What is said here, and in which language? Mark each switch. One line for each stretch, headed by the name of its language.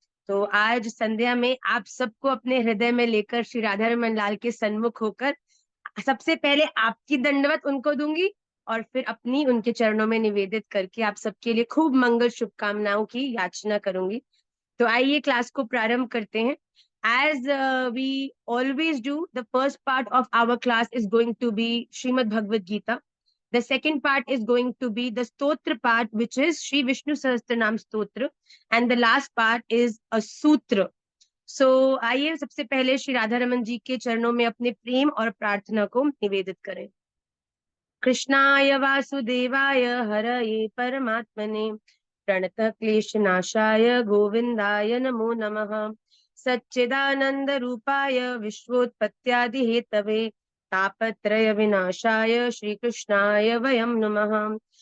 Hindi: तो आज संध्या में आप सबको अपने हृदय में लेकर श्री राधा रमन लाल के सन्मुख होकर सबसे पहले आपकी दंडवत उनको दूंगी और फिर अपनी उनके चरणों में निवेदित करके आप सबके लिए खूब मंगल शुभकामनाओं की याचना करूंगी। तो आइए क्लास को प्रारंभ करते हैं।
English: As we always do, the first part of our class is going to be Srimad Bhagavad Gita. The second part is going to be the Stotra part, which is Sri Vishnu Sahasranam Stotra, and the last part is a Sutra.
Hindi: So आइए सबसे पहले श्री राधा रमन जी के चरणों में अपने प्रेम और प्रार्थना को निवेदित करें।
Sanskrit: कृष्णाय वासुदेवाय हरये परमात्मने प्रणतः क्लेशनाशाय गोविन्दाय नमो नमः। सच्चिदानंद रूपाय विश्वोत्पत्त्यादि हेतवे तापत्रय विनाशाय श्री कृष्णाय वयं नमः।